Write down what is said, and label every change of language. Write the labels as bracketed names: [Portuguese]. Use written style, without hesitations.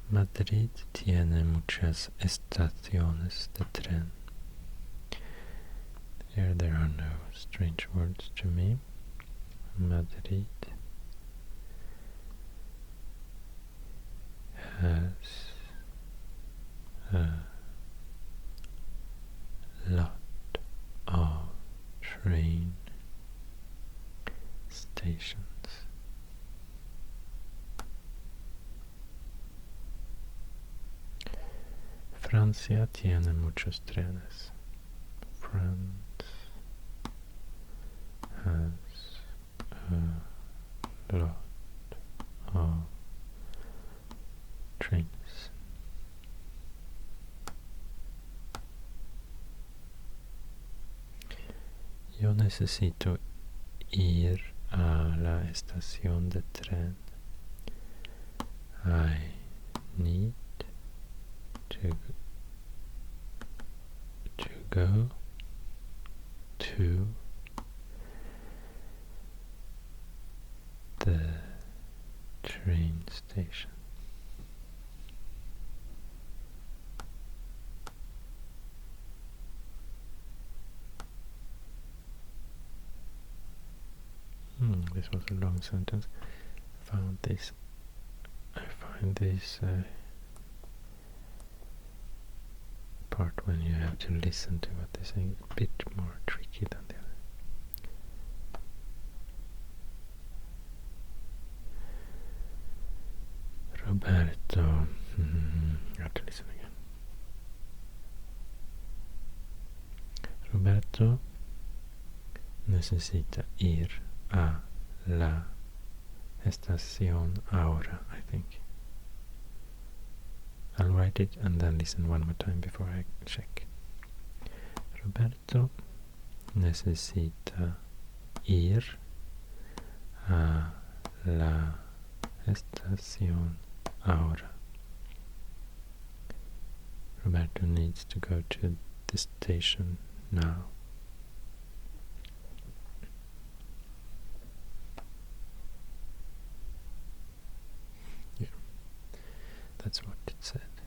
[Spanish] Madrid tiene muchas estaciones de tren. [English] Here there are no strange words to me. Madrid has a lot of train stations. [Spanish] Francia tiene muchos trenes. [English] France has a lot of trains. [Spanish] Yo necesito ir a la estación de tren. [English] I need to go to the train station. This was a long sentence. I find this part when you have to listen to what they say a bit more tricky than the other. Roberto, I have to listen again. [Spanish] Roberto necesita ir a la estación ahora, [English] I think. I'll write it and then listen one more time before I check. [Spanish] Roberto necesita ir a la estación ahora. [English] Roberto needs to go to the station now. Yeah, that's what it said.